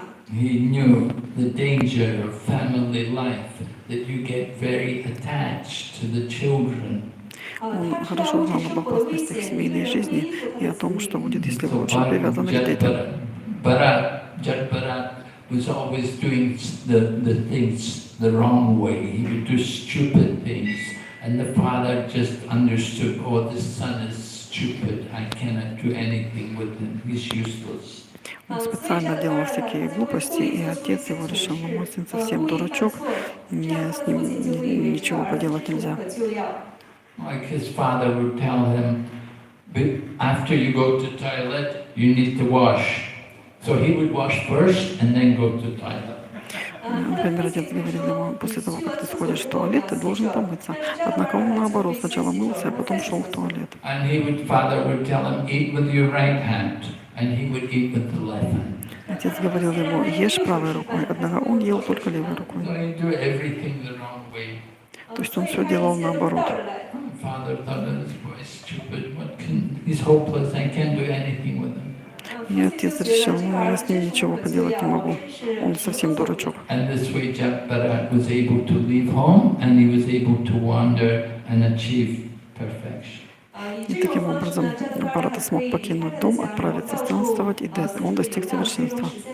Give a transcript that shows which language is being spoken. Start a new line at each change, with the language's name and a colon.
English: He knew the danger of family life, that you get very attached to the children.
Russian: Он хорошо знал об опасностях семейной жизни и о том, что будет, если вы очень привязаны к детям.
English: Bharat was always doing the things the wrong way. He would do stupid things. And the father just understood, oh, this son is stupid. I cannot do anything with him. He's useless.
Russian: Он специально делал всякие глупости, и отец его решил, ну, мой сын совсем дурачок, мне с ним ничего поделать нельзя.
English: Like his father would tell him, after you go to toilet, you need to wash. So he would wash first and then go to toilet.
Russian: Например, отец говорил ему, после того, как ты сходишь в туалет, ты должен помыться. Однако он наоборот, сначала мылся, а потом шел в туалет.
English: Father would tell him, eat with your right hand, and he would eat with the left hand.
Russian: Отец говорил ему, ешь правой рукой, однако он ел только левой рукой.
English: So he do everything the wrong way.
Russian: То есть он все делал наоборот.
English: Father thought this boy is stupid. He's hopeless. I can't do anything with him.
Russian: И отец решил, ну, я с ним ничего поделать не могу. Он совсем дурачок.
English: And this way Bharat was able to leave home and he was able to wander and achieve perfection.
Russian: И таким образом Бхарата смог покинуть дом, отправиться странствовать, и он достиг совершенства.